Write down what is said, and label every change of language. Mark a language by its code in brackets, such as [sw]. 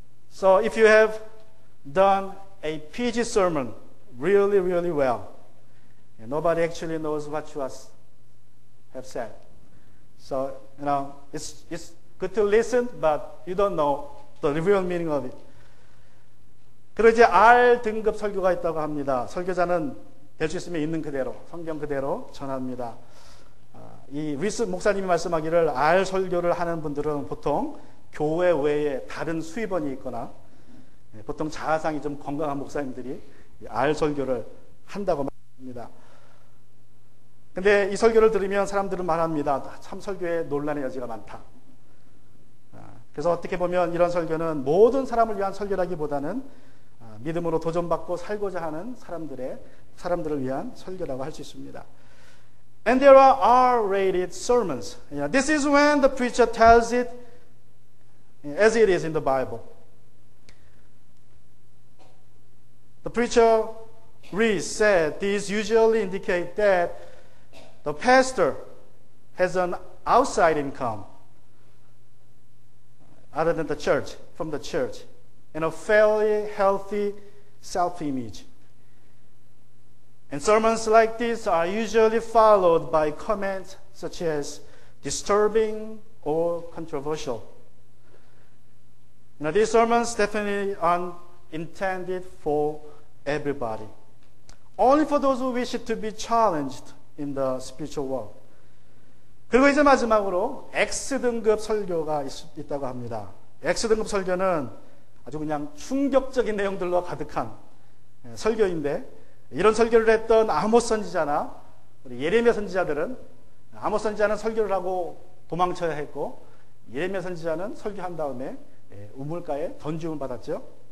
[en] So if you have done a PG sermon really, really well, and nobody actually knows what you have said. So, it's good to listen, but you don't know the real meaning of it. [ko] 그리고 이제 R 등급 설교가 있다고 합니다. 설교자는 될 수 있으면 있는 그대로, 성경 그대로 전합니다. 이 리스 목사님이 말씀하기를 R 설교를 하는 분들은 보통 교회 외에 다른 수입원이 있거나 보통 자아상이 좀 건강한 목사님들이 R 설교를 한다고 말합니다. 근데 이 설교를 들으면 사람들은 말합니다. 참 설교에 논란의 여지가 많다. 그래서 어떻게 보면 이런 설교는 모든 사람을 위한 설교라기보다는 믿음으로 도전받고 살고자 하는 사람들을 위한 설교라고 할 수 있습니다. [en] And there are R-rated sermons. This is when the preacher tells it as it is in the Bible. The preacher Rees said these usually indicate that the pastor has an outside income other than the church, from the church, and a fairly healthy self-image. And sermons like this are usually followed by comments such as disturbing or controversial. These sermons definitely aren't intended for everybody. Only for those who wish to be challenged in the spiritual world. [ko] 그리고 이제 마지막으로 X등급 설교가 있다고 합니다. X등급 설교는 아주 그냥 충격적인 내용들로 가득한 설교인데 이런 설교를 했던 아모스 선지자나 우리 예레미야 선지자들은 아모스 선지자는 설교를 하고 도망쳐야 했고 예레미야 선지자는 설교한 다음에 우물가에 던짐을 받았죠.